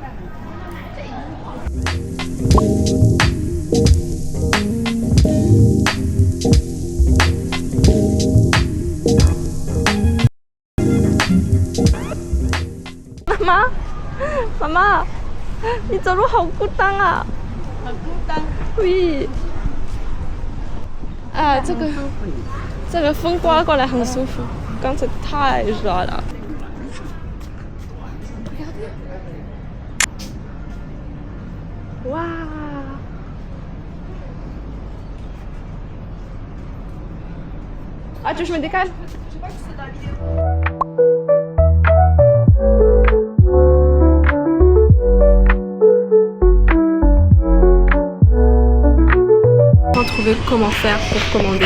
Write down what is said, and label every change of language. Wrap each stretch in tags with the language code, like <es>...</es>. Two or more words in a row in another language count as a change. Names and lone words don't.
<zh>Maman, 你走路好孤单啊！很孤单。 oui。啊，这个风刮过来很舒服，刚才太热了。哇！</zh> <fr>Ah, tu veux que je me décale? Je sais pas si c'est dans la vidéo. On a trouvé comment faire pour commander.</fr>